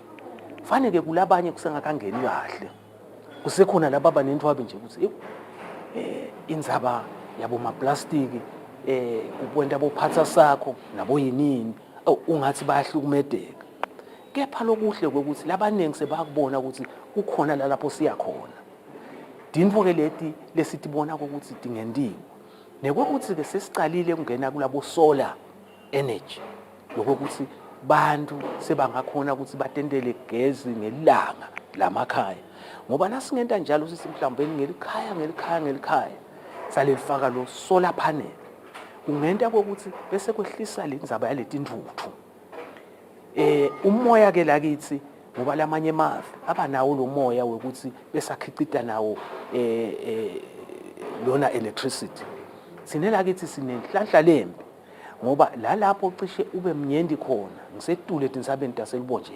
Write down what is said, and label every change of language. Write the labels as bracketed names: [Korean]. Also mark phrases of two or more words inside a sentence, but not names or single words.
[Swati] Fanele kulabanye kusengakangeni kahle. Kusekhona laba banentwabe nje ukuthi indzaba yabo maplastic kukwenta bophatha sakho nabo yinini ungathi bayahlukumedeka. Kepha lokuhle ukuthi labanengi sebakubona ukuthi kukhona lapho siya khona. Dintfo ke leti lesitibona ukuthi tingendiwe. Nekokuthi ke sesicalile ukungena kulabo [English] solar energy. [Swati] Lokuthi bantu sebangakhona ukuthi batendele gezi ngelanga lamakhaya. Ngoba nasingenta njalo sithi mhlawumbe ngelikhaya salifaka lo [English] solar panel. [Swati] Kungenta ukuthi bese kwehlisa lendzaba yaletindvuthu. Umoya ke lakithi ngoba lamanye emave abanawo lo moya wekuthi besakhicita nawo lona electricity. Sine lakithi sinenhlanhla lembi ngoba lapho cishe ube mnyendi khona ngisetule etinsabeni taselibonjeni.